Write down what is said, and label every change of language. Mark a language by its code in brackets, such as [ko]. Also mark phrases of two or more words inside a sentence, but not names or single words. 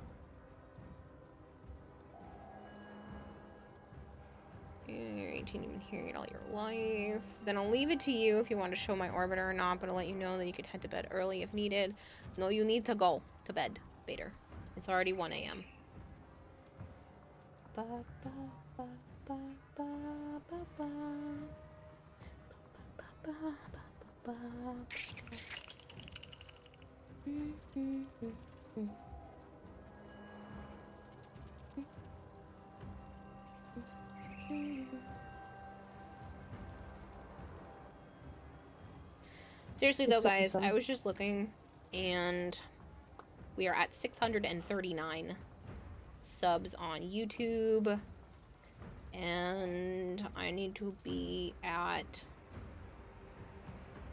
[en] You're 18, you've been hearing it all your life. Then I'll leave it to you if you want to show my orbiter or not, but I'll let you know that you could head to bed early if needed. No, you need to go to bed, Bader. It's already 1 a.m. Ba, ba, ba, ba, ba, ba, ba. Ba, ba, ba, ba, ba, ba. Seriously though, guys, I was just looking and we are at 639 subs on YouTube and I need to be at